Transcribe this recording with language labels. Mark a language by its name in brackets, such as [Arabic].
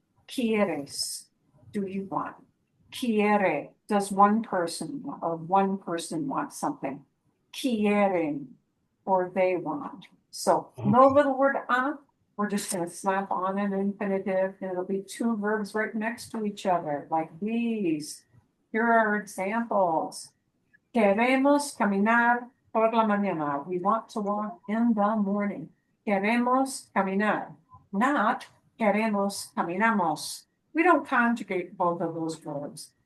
[English] Quieres, do you want? Quiere, does one person want something? Quieren, or they want. So no little word on. We're just going to slap on an infinitive, and it'll be two verbs right next to each other, like these. Here are examples. [Spanish] Queremos caminar por la mañana. [English] We want to walk in the morning. [Spanish] Queremos caminar. [English] Not [Spanish] queremos caminamos. [English] We don't conjugate both of those verbs.